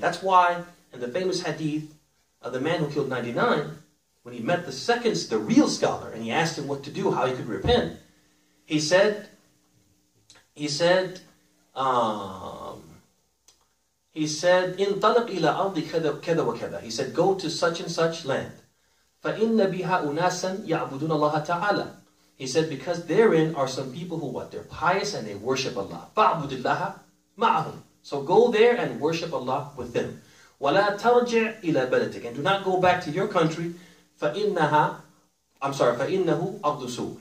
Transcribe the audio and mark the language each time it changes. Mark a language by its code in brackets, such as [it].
[en] That's why in the famous hadith of the man who killed 99, when he met the real scholar, and he asked him what to do, how he could repent, he said, [ar] انطلق إلى أرض كذا وكذا. [en] He said, go to such and such land. [ar] فإن بها أناسا يعبدون الله تعالى. [en] He said, because therein are some people who what? They're pious and they worship Allah. [ar] فَعْبُدِ مَعَهُمْ. [en] So go there and worship Allah with them. [ar] وَلَا تَرْجِعْ إِلَى بَلَدِكَ. [en] And do not go back to your country. [ar] فَإِنَّهُ أَرْضُ سُوءٍ.